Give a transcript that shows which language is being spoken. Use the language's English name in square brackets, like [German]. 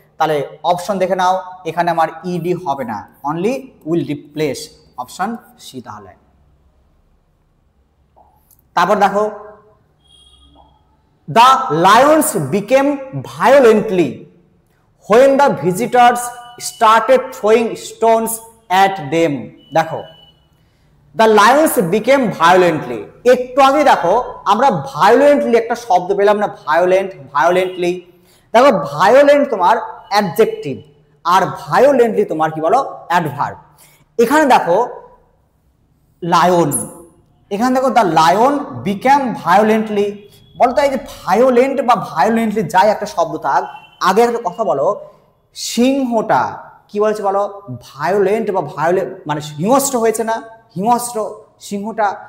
[Bangla] তাহলে অপশন দেখে নাও, এখানে আমার ইডি হবে না, only will replace, option C. তাহলে তারপর দেখো [English] The lions became violently when the visitors started throwing stones at them। [Bangla] দেখো দ্য লায়ন্স বিকেম ভায়োলেন্টলি, একটু আগে দেখো আমরা ভায়োলেন্টলি একটা শব্দ পেলাম না, ভায়োলেন্টলি, দেখো ভায়োলেন্ট তোমার অ্যাডজেক্টিভ আর ভায়োলেন্টলি তোমার কি বলো অ্যাডভার্ব। এখানে দেখো লায়ন, এখানে দেখো দ্য লায়ন বিকেম ভায়োলেন্টলি, বলতো এই যে ভায়োলেন্ট বা ভায়োলেন্টলি যাই একটা শব্দ থাক, আগে একটা কথা বলো, সিংহটা কি বলছে বলো ভায়োলেন্ট বা ভায়োলেন্ট মানে হিংস্র হয়েছে না, হিংস্র সিংহটা,